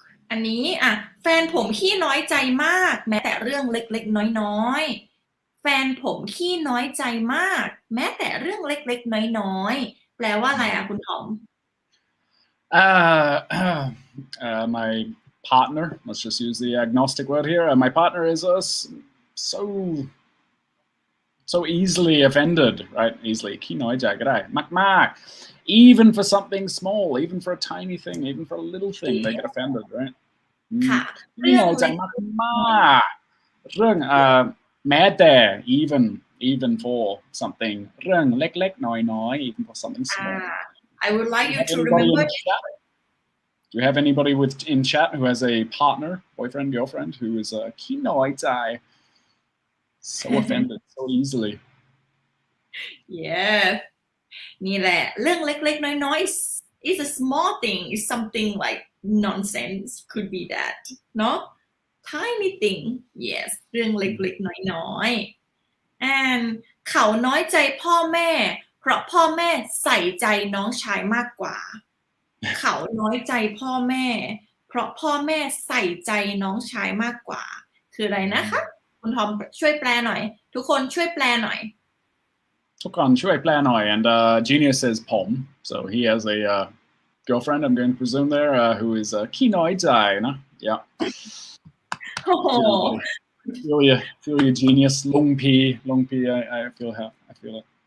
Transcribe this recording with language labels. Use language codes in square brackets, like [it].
[th] อันนี้แฟนผมขี้น้อยใจมากแม้แต่เรื่องเล็กๆน้อยๆแฟนผมขี้น้อยใจมากแม้แต่เรื่องเล็กๆน้อยๆแปลว่าอะไรคุณทอม [en] my partner, let's just use the agnostic word here. My partner is so easily offended, right? Easily [th] ขี้น้อยใจก็ได้มากๆ [en] even for something small, even for a tiny thing, even for a little thing, they get offended, right? [th] ค่ะ ขี้น้อยใจมากๆเรื่องแม้แต่ [en] even for something [th] เรื่องเล็กๆน้อยๆ [en] even for something small. I would like you to remember Do you have anybody in chat who has a partner, boyfriend, girlfriend who is ขี้น้อยใจ so offended so easily? Yes [th] นี่แหละเรื่องเล็กๆน้อยๆ [en] is a small thing is something like nonsense could be that เนาะ tiny thing yes [th] เรื่องเล็กๆน้อยๆ and เขาน้อยใจพ่อแม่เพราะพ่อแม่ใส่ใจน้องชายมากกว่า เขาน้อยใจพ่อแม่เพราะพ่อแม่ใส่ใจน้องชายมากกว่าคืออะไรนะคะคุณทอมช่วยแปลหน่อยทุกคนช่วยแปลหน่อย ทุกคนช่วยแปลหน่อย [en] and Genius says Pom so he has a girlfriend I'm going to presume there who is [th] ขี้น้อยใจนะ [en] yeah [th] โอ้โห [en] feel you Genius ลงพี I feel it